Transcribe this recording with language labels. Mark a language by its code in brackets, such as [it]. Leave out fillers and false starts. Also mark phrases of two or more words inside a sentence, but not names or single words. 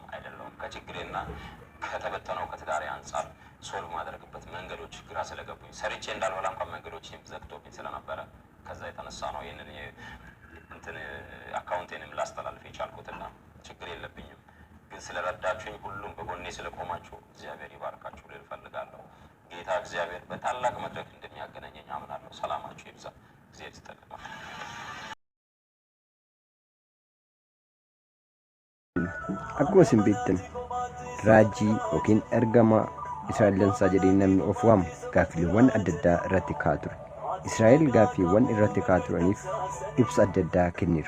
[am] አይደለም። ከችግሬና ከተበተነው ከትዳሬ አንፃር ሶልቭ ማድረግበት መንገዶች ግራ ስለገቡኝ ሰርቼ እንዳልበላ እንኳን መንገዶች ዘግቶብኝ ስለነበረ ከዛ የተነሳ ነው ይሄንን እንትን አካውንቴንም ላስተላልፍ የቻልኩትና ችግር የለብኝም። ግን ስለረዳችሁኝ ሁሉም በጎኔ ስለቆማችሁ እግዚአብሔር ይባርካችሁ ልል ፈልጋለሁ። ጌታ እግዚአብሔር በታላቅ መድረክ እንደሚያገናኘኝ አምናለሁ። ሰላማችሁ ይብዛ። እግዚአብሔር ይስጥልኝ። [om] Akkuma isin beektan raajii yookiin ergama Israa'el dansaa jedhee namni of waamu gaaffiiwwan adda addaa irratti ka'aa ture. Israa'el gaaffiiwwan irratti ka'aa turaniif ibsa adda addaa kenniru.